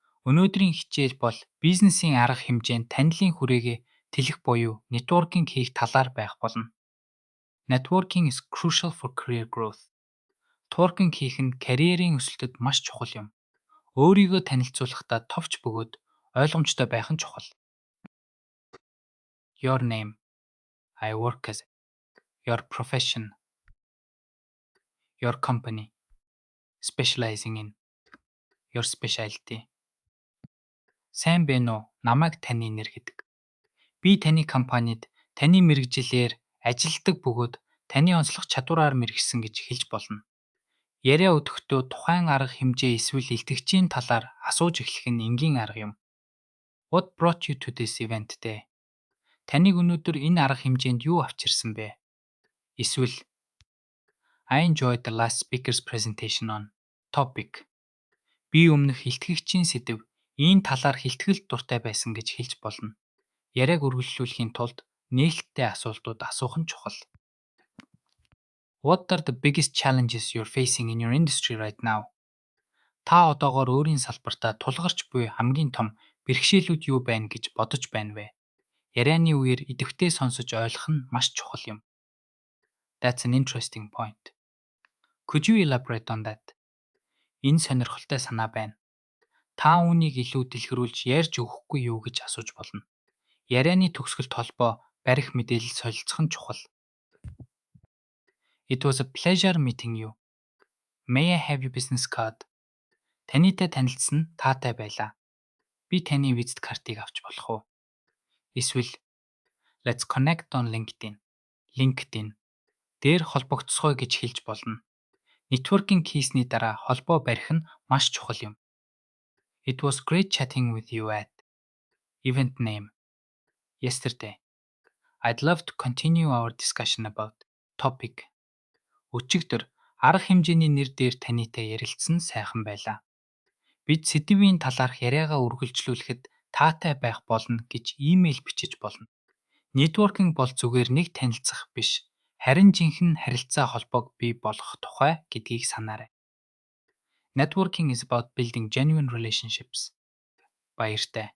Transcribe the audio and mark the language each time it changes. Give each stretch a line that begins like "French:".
Mongolian: Өнөөдрийн хичээл бол бизнесийн арга хэмжээнд танилын хүрээгээ тэлэх буюу networking хийх талаар байх болно.
English: Networking is crucial for career growth.
Mongolian: Networking хийх нь карьерийн өсөлтөд маш чухал юм. Өөрийгөө танилцуулахдаа товч бөгөөд ойлгомжтой байх нь чухал.
English: Your name. I work as. Your profession. Your company. Specializing in. Your specialty.
Mongolian: Сайн байна уу? Намайг таны нэр гэдэг. Би таны компанид таны мэргэжилээр ажилдаг бөгөөд таны онцлог чадвараар мэргэсэн гэж хэлж болно. Яриа өдөртөө тухайн арга хэмжээ эсвэл илтгэгчийн талаар асууж эхлэх нь энгийн арга юм.
English: What brought you to this event today?
Mongolian: Таныг өнөөдөр энэ арга хэмжээнд юу авчирсан бэ?
English: Эсвэл I enjoyed the last speaker's presentation on topic.
Mongolian: Би өмнөх илтгэгчийн сэдэв энэ талаар хэлтгэл дуртай байсан гэж хэлж болно. Яриаг үргэлжлүүлэхийн тулд нээлттэй асуултууд асуух нь чухал.
English: What are the biggest challenges you're facing in your industry right now?
Mongolian: Та одоогоор өөрийн салбартаа тулгарч буй хамгийн том бэрхшээлүүд юу байна гэж бодож байна вэ? Ярианы үеэр идэвхтэй сонсож ойлгох нь маш чухал юм.
English: That's an interesting point. Could you elaborate on that?
Mongolian: Энэ сонирхолтой санаа байна. Та үүнийг илүү дэлгэрүүлж ярьж өгөхгүй юу гэж асууж болно. Ярианы төгсгөлт холбоо барих мэдээлэл солилцох нь чухал.
English: It was a pleasure meeting you. May I have your business card?
Mongolian: Танитай танилцсан таатай байлаа. Би таны визит картыг авч болох уу?
English: Эсвэл Let's connect on LinkedIn.
Mongolian: LinkedIn дээр холбогдсгоё гэж хэлж болно. Networking хийсний дараа холбоо барих нь маш чухал юм.
English: It was great chatting with you at. Event name. Yesterday. I'd love to continue our discussion about topic.
Mongolian: Өчигдөр арга хэмжээний нэр дээр танитай ярилцсан сайхан байлаа. Бид сэдвийн талаарх яриагаа үргэлжлүүлэхэд таатай байх болно гэж имэйл бичиж болно. Networking бол зүгээр нэг танилцах биш, харин жинхэнэ харилцаа холбоог бий болгох тухай гэдгийг санаарай.
English: Networking is about building genuine relationships. Баяртай.